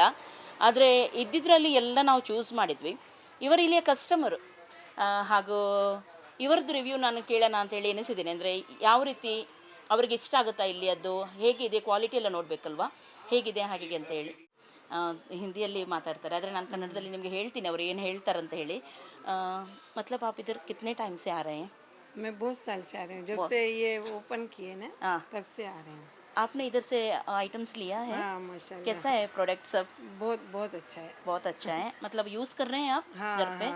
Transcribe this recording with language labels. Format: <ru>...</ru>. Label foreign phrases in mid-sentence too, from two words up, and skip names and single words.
<kn>ಆದರೆ ಇದ್ದಿದ್ರಲ್ಲಿ ಎಲ್ಲ ನಾವು ಚೂಸ್ ಮಾಡಿದ್ವಿ. ಇವರು ಇಲ್ಲಿಯ ಕಸ್ಟಮರು, ಹಾಗೂ ಇವರದ್ದು ರಿವ್ಯೂ ನಾನು ಕೇಳೋಣ ಅಂತೇಳಿ ಎನಿಸಿದ್ದೀನಿ. ಅಂದರೆ ಯಾವ ರೀತಿ ಅವ್ರಿಗೆ ಇಷ್ಟ ಆಗುತ್ತಾ ಇಲ್ಲಿ, ಅದು ಹೇಗಿದೆ, ಕ್ವಾಲಿಟಿ ಎಲ್ಲ ನೋಡಬೇಕಲ್ವಾ, ಹೇಗಿದೆ ಹಾಗೆ ಅಂತ ಹೇಳಿ. ಹಿಂದಿಯಲ್ಲಿ ಮಾತಾಡ್ತಾರೆ, ಆದರೆ ನಾನು ಕನ್ನಡದಲ್ಲಿ ನಿಮಗೆ ಹೇಳ್ತೀನಿ ಅವರು ಏನು ಹೇಳ್ತಾರಂತ ಹೇಳಿ.</kn> <hi>मतलब आप इधर कितने टाइम से आ रहे हैं? मैं बहुत साल से आ रही हूँ, जब से ये ओपन किए ना तब से आ रहे हैं. आपने इधर से आइटम्स लिया है? हाँ माशाल्लाह. कैसा है प्रोडक्ट सब? बहुत बहुत अच्छा है. बहुत अच्छा है, मतलब यूज़ कर रहे हैं आप घर पे?</hi>